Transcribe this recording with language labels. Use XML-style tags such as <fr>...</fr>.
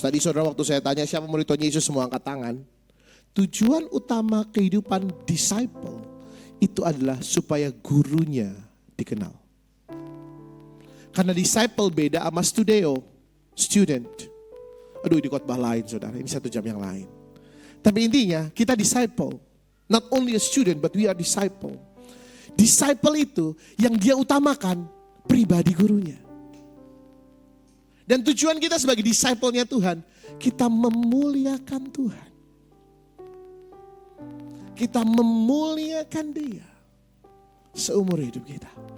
<id>Tadi saudara waktu saya tanya siapa murid Tuhan Yesus, semua angkat tangan. Tujuan utama kehidupan disciple itu adalah supaya gurunya dikenal. Karena disciple beda sama student. Aduh, ini khotbah lain saudara, ini 1 jam yang lain. Tapi intinya kita disciple.</id> <en>Not only a student but we are disciple.</en> <id>Disciple itu yang dia utamakan pribadi gurunya. Dan tujuan kita sebagai disciple-nya Tuhan, kita memuliakan Tuhan. Kita memuliakan Dia seumur hidup kita.</id>